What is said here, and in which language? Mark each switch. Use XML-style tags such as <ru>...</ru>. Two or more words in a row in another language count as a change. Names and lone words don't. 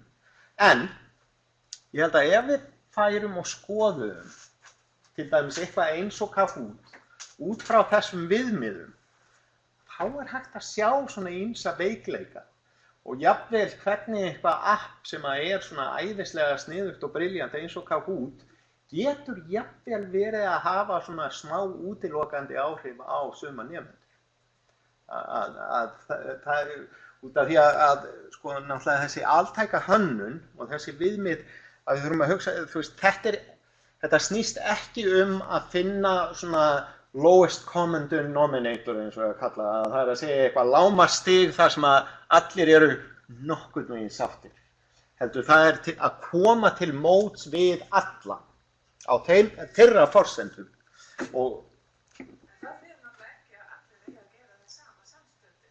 <is>En ég held að ef við færum og skoðum til dæmis eitthvað eins og Kahoot út frá þessum viðmiðum, þá hægt að sjá svona ýmsa veikleika og jafnvel hvernig eitthvað app sem að svona æðislega sniðugt og brilljant eins og Kahoot getur jafnvel verið að hafa svona smá útilokandi áhrif á suma nemendur. Það út af því að sko náttúrulega þessi altæka hönnun og þessi viðmið að við þurfum að hugsa, þú veist, þetta snýst ekki að finna svona</is> <en>lowest common denominator</en> <is>eins og að kalla það að segja eitthvað lágmarksstig þar sem að allir eru nokkurn veginn sáttir. Heldur það að koma til móts við alla á þeirra forsendum og það fyrir náttúrulega ekki að allir eiga að gera það sama samstundis.</is>